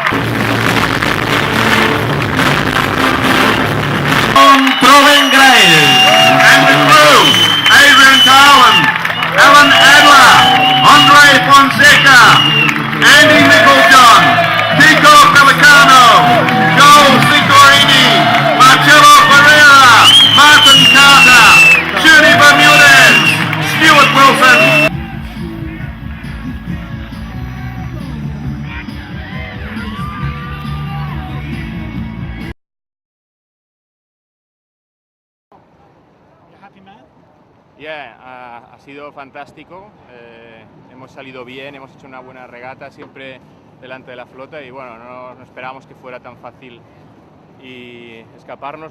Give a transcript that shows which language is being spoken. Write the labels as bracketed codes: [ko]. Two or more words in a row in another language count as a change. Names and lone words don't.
[en] Troven Grail. And the crew, Adrian Carlin, Alan Adler, Andre Fonseca, Andy Micklejohn, Kiko Pelicano, Joel Sicorini, Marcello Ferreira, Martin Carter, Judy Bermudez, Stuart Wilson. [es] Yeah, ha sido fantástico, hemos salido bien, hemos hecho una buena regata siempre delante de la flota y bueno, no esperábamos que fuera tan fácil y escaparnos.